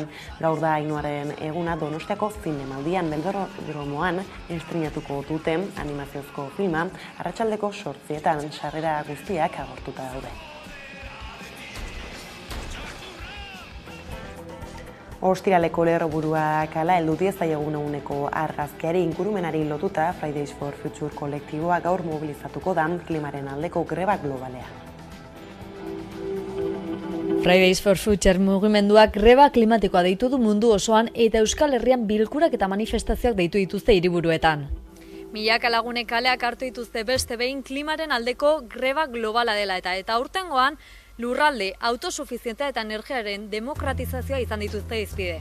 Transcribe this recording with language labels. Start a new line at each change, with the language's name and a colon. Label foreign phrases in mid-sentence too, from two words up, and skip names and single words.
Basque: Gaur da Ainoaren eguna Donostiako zinemaldian Belodromoan estreinatuko dute animaziozko filma arratsaldeko 8etan sarrera guztiak agortuta daude. Ostiraleko lerroburuak hala heldu diezaiogun eguneko argazkiari ingurumenari lotuta Fridays for Future kolektiboa gaur mobilizatuko da klimaren aldeko greba globalean. Fridays for Future mugimenduak greba klimatikoa deitu du mundu osoan eta Euskal Herrian bilkurak eta manifestazioak deitu dituzte hiriburuetan. Milaka lagunek kaleak hartu dituzte beste behin klimaren aldeko greba globala dela eta aurtengoan lurralde, autosufizientea eta energiaren demokratizazioa izan dituzte hizpide.